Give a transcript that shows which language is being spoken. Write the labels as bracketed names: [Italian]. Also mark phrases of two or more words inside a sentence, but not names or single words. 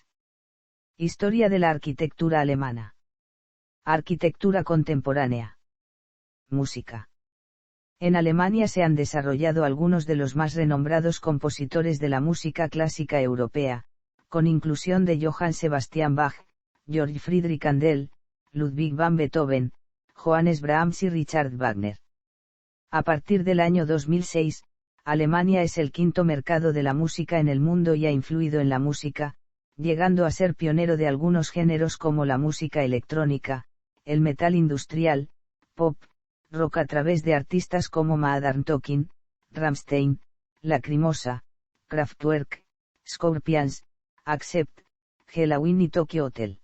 [Spanish] Historia de la arquitectura alemana. Arquitectura contemporánea. Música. En Alemania se han desarrollado algunos de los más renombrados compositores de la música clásica europea, con inclusión de Johann Sebastian Bach, Georg Friedrich Handel, Ludwig van Beethoven, Johannes Brahms y Richard Wagner. A partir del año 2006, Alemania es el quinto mercado de la música en el mundo y ha influido en la música, llegando a ser pionero de algunos géneros como la música electrónica, el metal industrial, pop, rock a través de artistas como Modern Talking, Rammstein, Lacrimosa, Kraftwerk, Scorpions, Accept, Helloween y Tokyo Hotel.